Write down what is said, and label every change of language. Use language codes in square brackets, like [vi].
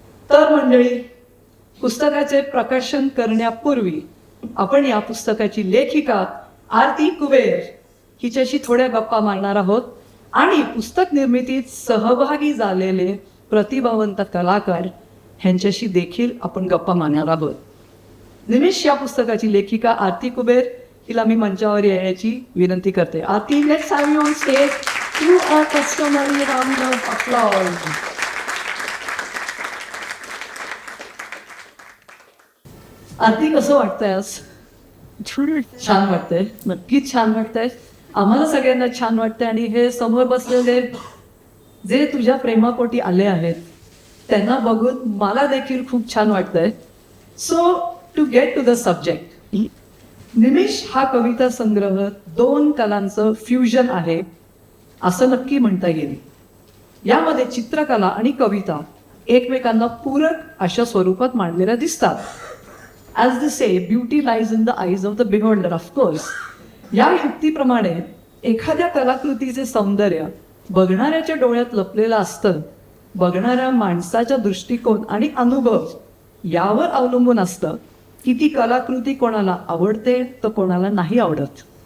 [mr] तर मंडळी, पुस्तकाचे प्रकाशन करण्यापूर्वी आपण या पुस्तकाची लेखिका आरती कुबेर हिच्याशी थोड्या गप्पा मारणार आहोत आणि पुस्तक निर्मितीत सहभागी झालेले प्रतिभावंत कलाकार ह्यांच्याशी देखील आपण गप्पा मारणार आहोत. निमिष या पुस्तकाची लेखिका आरती कुबेर हिला मी मंचावर येण्याची विनंती करते. [en] Aarti, let's have you on stage. You are customary round of applause. [mr] आरती, कसं वाटतंय आज? छान वाटतंय, नक्कीच छान वाटतंय. आम्हाला सगळ्यांना छान वाटतंय आणि हे समोर बसलेले जे तुझ्या प्रेमापोटी आले आहेत त्यांना बघून मला देखील खूप छान वाटतंय. [en] so to get to the subject, [mr] निमिष हा कविता संग्रह दोन कलांचं फ्युजन आहे असं नक्की म्हणता येईल. यामध्ये चित्रकला आणि कविता एकमेकांना पूरक अशा स्वरूपात मांडलेल्या दिसतात. [en] As they say, beauty lies in the eyes of the beholder, of course. [mr] या युक्तीप्रमाणे एखाद्या कलाकृतीचे सौंदर्य बघणाऱ्याच्या डोळ्यात लपलेलं असतं. बघणाऱ्या माणसाच्या दृष्टिकोन आणि अनुभव यावर अवलंबून असतं की ती कलाकृती कोणाला आवडते तर कोणाला नाही आवडत.